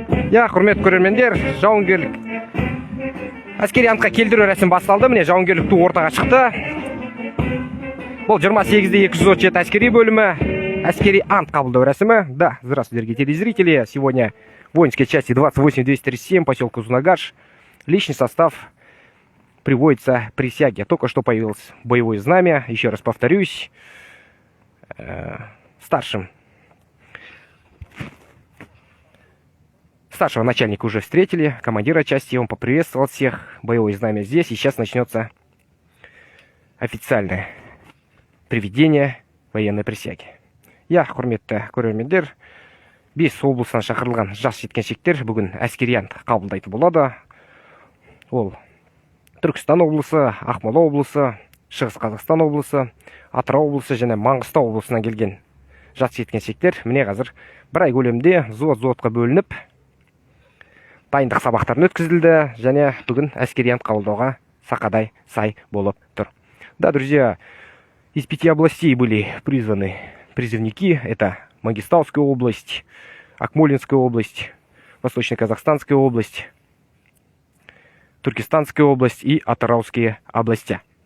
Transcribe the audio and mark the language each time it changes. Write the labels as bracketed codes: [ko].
[kk] Я құрметті көрермендер, жауынгерлік әскери антқа келдіру рәсімі басталды. Міне жауынгерлік ту ортаға шықты. Бұл 28-де 237 әскери бөлімі, әскери ант қабылдау рәсімі. [ru] Да, здравствуйте, дорогие телезрители. Сегодня воинской части 28-237, поселок Узнагаш. Личный состав приводится к присяге. Только что появилось боевое знамя. Еще раз повторюсь, Старшего начальника уже встретили, командира части, он поприветствовал всех, боевое знамя здесь, и сейчас начнется официальное приведение военной присяги. [kk] Я, құрметті көрермендер, 5 облыстан шақырылған жас жеткіншектер бүгін әскери ант қабылдайтын болады. Ол Түркістан облысы, Ақмола облысы, Шығыс Қазақстан облысы, Атырау облысы және Маңғыстау облысынан келген жас жеткіншектер міне қазір бір ай көлемінде взводқа бөлініп дайындық сабақтарын өткізілді және бүгін әскери ант қабылдауға сақадай сай болып тұр. [ru] Да, друзья, из 5 областей были призваны призывники. Это Мангистауская область, Акмолинская область, Восточно-Казахстанская область, Туркестанская область и Атырауские области.